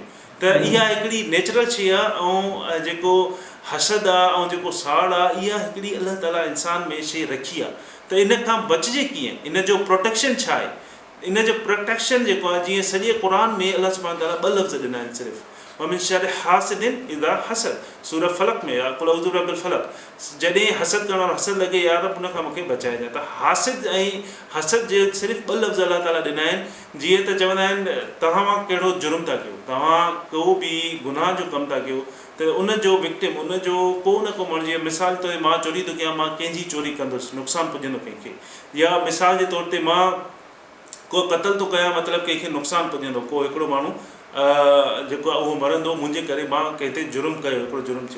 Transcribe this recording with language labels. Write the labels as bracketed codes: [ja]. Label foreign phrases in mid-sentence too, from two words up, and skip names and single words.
[sd] त इहा हिकिड़ी नेचुरल शइ आहे। ऐं जेको हसद आहे ऐं जेको साड़ आहे, इहा हिकिड़ी अल्लाह ताला इंसान में शइ रखी आहे। त इन खां बचिजे कीअं, इन जो प्रोटेक्शन छा आहे? इन जो प्रोटेक्शन जेको आहे, जीअं सॼे क़ुर में अल्लाह [ar] سبحانه وتعالى [sd] ॿ लफ़्ज़ ॾिना आहिनि सिर्फ़ु, [ar] ومن شر حاسد إذا حسد, [sd] सूरह फलक में आहे, [ar] قل أعوذ برب الفلق, [sd] जॾहिं हसद करण वारो हसद लॻे या रब उन खां मूंखे बचाइजांइ। त हासिद ऐं हसद जे सिर्फ़ु ॿ लफ़्ज़ अल्लाह ताला ॾिना आहिनि। जीअं त चवंदा आहिनि तव्हां कहिड़ो जुर्म था कयो, तव्हां को बि गुनाह जो कमु था कयो, त उनजो विक्टिम, उनजो को न को माण्हू, जीअं मिसाल जे तौर ते मां चोरी थो कयां, मां कंहिंजी चोरी कंदुसि, नुक़सानु पुॼंदो कंहिंखे, या मिसाल जे तौर ते मां को क़तल थो कयां, मतिलबु कंहिंखे नुक़सानु पुॼंदो, को हिकिड़ो माण्हू जेको आहे उहो मरंदो मुंहिंजे करे, मां कंहिं ते जुर्म कयो, हिकिड़ो जुर्म थियो।